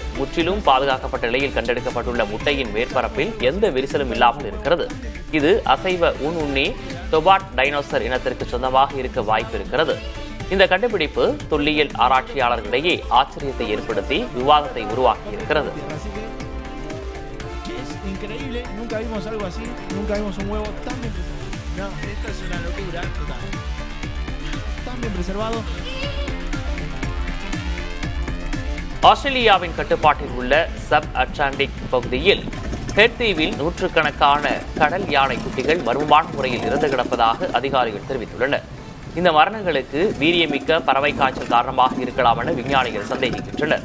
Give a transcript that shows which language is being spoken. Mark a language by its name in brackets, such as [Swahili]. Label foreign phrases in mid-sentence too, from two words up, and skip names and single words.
[Tamil] முற்றிலும் பாதுகாக்கப்பட்ட நிலையில் கண்டெடுக்கப்பட்டுள்ள முட்டையின் மேற்பரப்பில் எந்த விரிசலும் இல்லாமல் இருக்கிறது. இது அசைவ ஊனுண்ணி டொபாட் டைனோசர் இனத்திற்கு சொந்தமாக இருக்க வாய்ப்பு இருக்கிறது. இந்த கண்டுபிடிப்பு தொல்லியல் ஆராய்ச்சியாளர்களிடையே ஆச்சரியத்தை ஏற்படுத்தி விவாதத்தை உருவாக்கி இருக்கிறது. [Spanish] Increíble, nunca vimos algo así, nunca vimos un huevo tan bien preservado. No, esto es una locura total. Tan bien preservado. [Tamil] ஆஸ்திரேலியாவின் கட்டுப்பாட்டில் உள்ள சப் அட்லாண்டிக் பகுதியில் ஹெட் தீவில் நூற்றுக்கணக்கான கடல் யானை குட்டிகள் மர்மமான முறையில் இறந்து கிடப்பதாக அதிகாரிகள் தெரிவித்துள்ளனர். இந்த மரணங்களுக்கு வீரியமிக்க பறவை காய்ச்சல் காரணமாக இருக்கலாம் என விஞ்ஞானிகள் சந்தேகிக்கின்றனர்.